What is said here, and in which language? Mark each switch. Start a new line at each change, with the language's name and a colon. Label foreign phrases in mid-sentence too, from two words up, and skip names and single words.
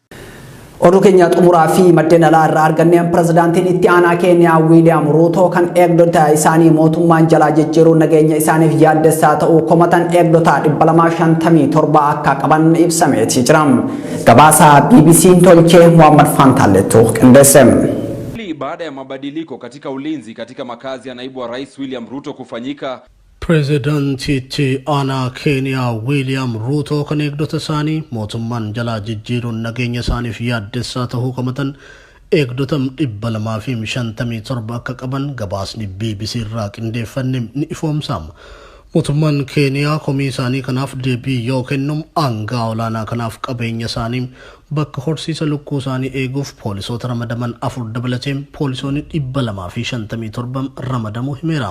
Oromo: Oduu keenya xumuraa fi maddeen alaa irraa arganneen pirezidaantiin itti aanaa Keeniyaa Wiiliyaam Ruutoo kan eegdota isaanii mootummaan jalaa jijjiiruun nageenya isaaniif yaaddessaa ta'uu komatan eegdota 257 akka qaban ibsamee jira. Gabaasa BBC'n tolchee Muhammad Fantaletu qindeesse.
Swahili: Baada ya mabadiliko katika ulinzi katika makazi ya naibu wa rais William Ruto kufanyika,
Oromo: Presidenti itti aanaa Keeniyaa Wiiliyaam Ruutoo kan eegdota isaanii mootummaan jalaa jijjiiruun nageenya isaaniif yaaddessaa ta'uu komatan eegdota 257 akka qaban gabaasni BBC irraa qindeeffanne ni ifoomsama. Mootummaan Keeniyaa komii isaanii kanaaf deebii yoo kennum aangaa olaanaa kanaaf qabeenya isaanii bakka horsiisa lukkuu isaanii eeguuf poolisoota ramadaman 4 dabalatee poolisoonni 257 ramadamuu himeera.